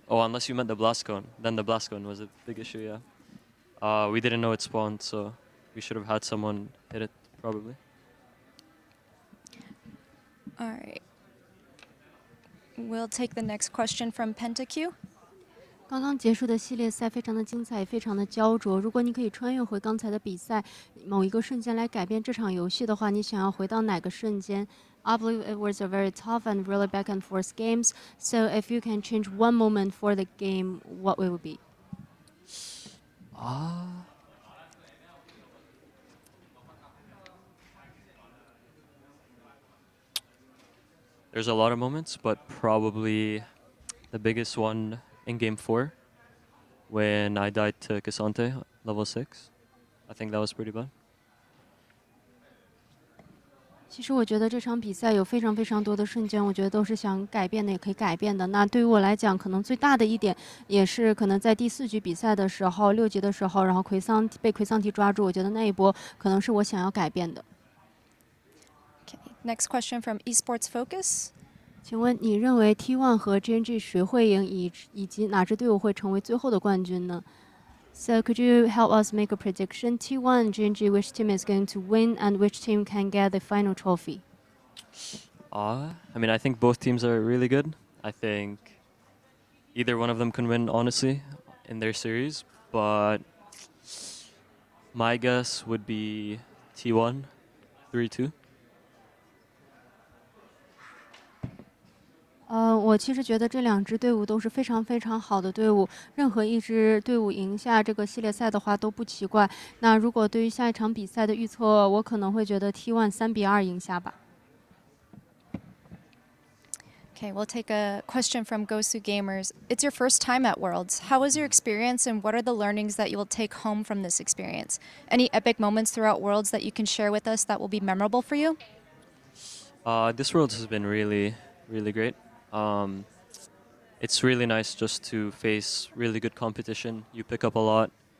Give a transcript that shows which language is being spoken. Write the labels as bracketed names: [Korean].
[English] Oh, unless you meant the Blast Cone. Then the Blast Cone was a big issue, yeah. We didn't know it spawned, so we should have had someone hit it, probably. All right. We'll take the next question from PentaQ. [Chinese] 刚刚结束的系列赛非常的精彩，非常的焦灼。如果你可以穿越回刚才的比赛某一个瞬间来改变这场游戏的话，你想要回到哪个瞬间 ？ [English] I believe it was a very tough and really back and forth games. So if you can change one moment for the game, what will it be? There's a lot of moments, but probably the biggest one in Game 4, when I died to Cassante, level 6. I think that was pretty bad. [Chinese] 其实我觉得这场比赛有非常非常多的瞬间，我觉得都是想改变的，也可以改变的。那对于我来讲，可能最大的一点，也是可能在第4局比赛的时候，6级的时候，然后被奎桑提抓住，我觉得那一波可能是我想要改变的。 [English] Okay. Next question from Esports Focus. [Chinese] 请问你认为 T1 和 Gen.G 谁会赢，以及哪支队伍会成为最后的冠军呢？ [English] So could you help us make a prediction? T1 and Gen.G, which team is going to win and which team can get the final trophy? I mean, I think both teams are really good. I think either one of them can win, honestly, in their series. But my guess would be T1, 3-2. [Chinese] 我其实觉得这两支队伍都是非常非常好的队伍，任何一支队伍赢下这个系列赛的话都不奇怪。那如果对于下一场比赛的预测，我可能会觉得 T1 3-2赢下吧。 [English] Okay, we'll take a question from Gosu Gamers. It's your first time at Worlds. How was your experience and what are the learnings that you will take home from this experience? Any epic moments throughout Worlds that you can share with us that will be memorable for you? This Worlds has been really, really great. It's really nice just to face really good competition. You pick up a lot.